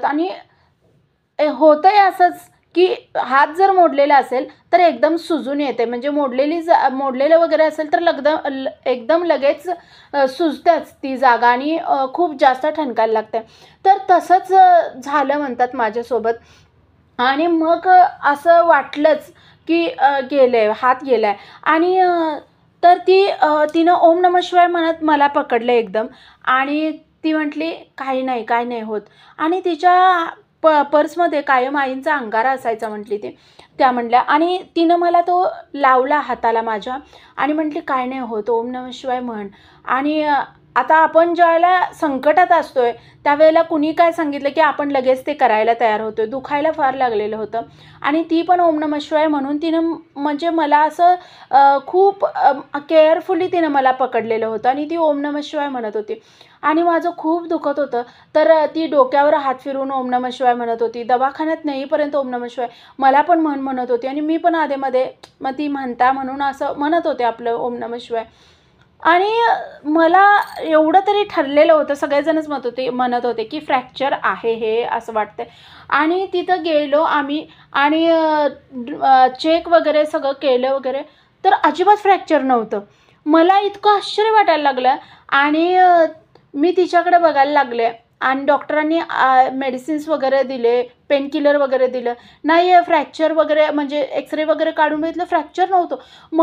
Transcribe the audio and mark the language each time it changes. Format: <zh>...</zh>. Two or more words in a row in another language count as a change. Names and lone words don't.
<mr>आणि होतंय असंच की हात जर मोडलेला असेल तर एकदम सुजून येते, म्हणजे मोडलेलं वगैरे असेल तर एकदम लगेच सुजतेच ती जागा आणि खूप जास्त ठणकायला लागते। तर तसंच झालं म्हणतात माझ्यासोबत। आणि मग असं वाटलंच की हात गेलाय आणि तर तिनं</mr> <sa>ओम नमः शिवाय</sa> <mr>म्हणत मला पकडलं एकदम आणि ती म्हटली काही नाही होत। आणि तिच्या पर्समध्ये कायम आईंचा अंगारा असायचा म्हटली ती, त्या म्हणल्या। आणि तिनं मला तो लावला हाताला माझ्या आणि म्हटली काय नाही होत,</mr> <sa>ओम नमः शिवाय</sa> <mr>म्हण। आणि आता आपण ज्यावेळेला संकटात असतोय त्यावेळेला कुणी काय सांगितलं की आपण लगेच ते करायला तयार होतोय। दुखायला फार लागलेलं होतं आणि ती पण</mr> <sa>ओम नमः शिवाय</sa> <mr>म्हणून तिनं म्हणजे मला असं खूप केअरफुली तिनं मला पकडलेलं होतं आणि ती</mr> <sa>ओम नमः शिवाय</sa> <mr>म्हणत होती आणि माझं खूप दुखत होतं। तर ती डोक्यावर हात फिरून</mr> <sa>ओम नमः शिवाय</sa> <mr>म्हणत होती, दवाखान्यात नेईपर्यंत</mr> <sa>ओम नमः शिवाय</sa> <mr>मला पण म्हणत होती आणि मी पण आधेमध्ये मग ती म्हणून असं म्हणत होते आपलं</mr> <sa>ओम नमः शिवाय।</sa> <mr>आणि मला एवढं तरी ठरलेलं होतं, सगळेजणच म्हणत होते की फ्रॅक्चर आहे हे असं वाटतंय। आणि तिथं गेलो आम्ही आणि चेक वगैरे सगळं केलं वगैरे, तर अजिबात फ्रॅक्चर नव्हतं। मला इतकं आश्चर्य वाटायला लागलं आणि मी तिच्याकडे बघायला लागले आणि डॉक्टरांनी मेडिसिन्स वगैरे दिले, पेनकिलर वगैरे दिलं, नाही फ्रॅक्चर वगैरे म्हणजे एक्सरे वगैरे काढून बघितलं, फ्रॅक्चर नव्हतं।</mr>